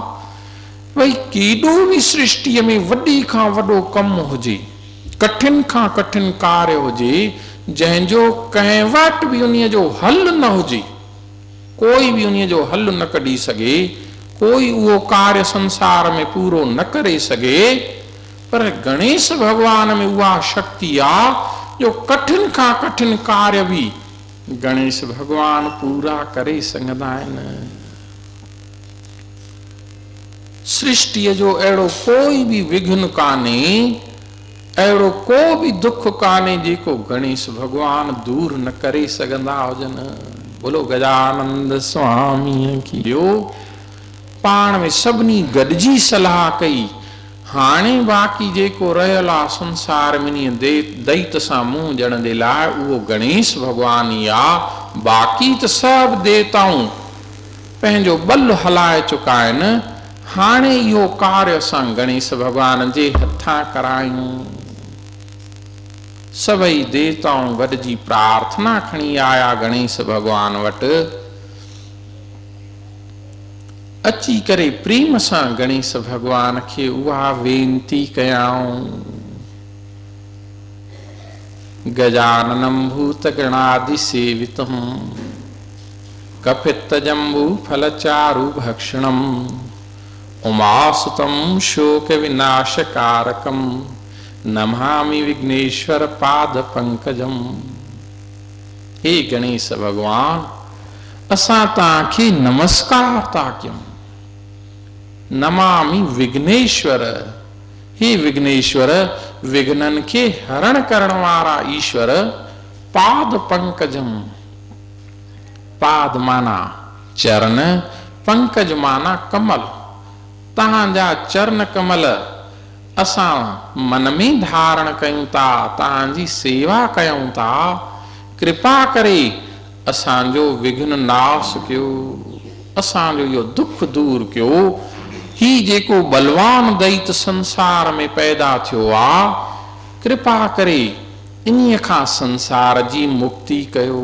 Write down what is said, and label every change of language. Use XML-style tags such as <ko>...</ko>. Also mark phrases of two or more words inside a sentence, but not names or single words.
<sd>भई केॾो बि सृष्टिअ में वॾे खां वॾो कमु हुजे, कठिन खां कठिन कार्य हुजे, जंहिंजो कंहिं वटि बि उन्हीअ जो हल न हुजे, कोई भी उन्हीअ जो हल न कढी सघे, कोई उहो कार्य संसार में पूरो न करे सघे, पर गणेश भगवान में उहा शक्ति आहे जो कठिन खां कठिन कार्य भी गणेश भगवान पूरा करे सघंदा आहिनि। सृष्टिअ जो अहिड़ो कोई भी विघ्न कान्हे, अहिड़ो को भी दुख कान्हे जेको गणेश भगवान दूर न करे सघंदा हुजनि।</sd> <hi>बोलो गजानंद स्वामी की।</hi> <sd>पाण में सभिनी गॾिजी सलाह कई, हाणे बाक़ी जेको रहियल आहे संसार में दैत सां मुंहुं ॾियण जे लाइ उहो गणेश भगवान ई आहे। बाक़ी त सभु देवताऊं पंहिंजो बल हलाए चुका आहिनि। हाणे इहो कार्य असां गणेश भगवान जे हथां करायूं। सभई देवताऊं गॾिजी प्रार्थना खणी आया गणेश भगवान वटि। अची करे प्रेम सां गणेश भगवान खे उहा वेनती कयाऊं।</sd> <sa>गजाननं भूतगणादि सेवितं कपित्त जम्बू फलचारु भक्षणं उमासुतं शोक विनाशकारकं नमामि विघ्नेश्वर पाद पंकजम।</sa> <sd>हे गणेश भगवान, असां तव्हांखे नमस्कार था कयूं।</sd> <sa>नमामि विघ्नेश्वर,</sa> <sd>हे विघ्नेश्वर, विघ्नन के हरण करण वारा ईश्वर,</sd> <sa>पाद पंकजम।</sa> <sd>पाद माना चरण, पंकज माना कमल। तव्हांजा चरण कमल असां मन में धारण कयूं था, तव्हांजी सेवा कयूं था। कृपा करे असांजो विघ्न नाश कयो, असांजो इहो दुख दूर कयो। ही जेको बलवान दैत संसार में पैदा थियो आहे, कृपा करे इन्हीअ खां संसार जी मुक्ति कयो।</sd>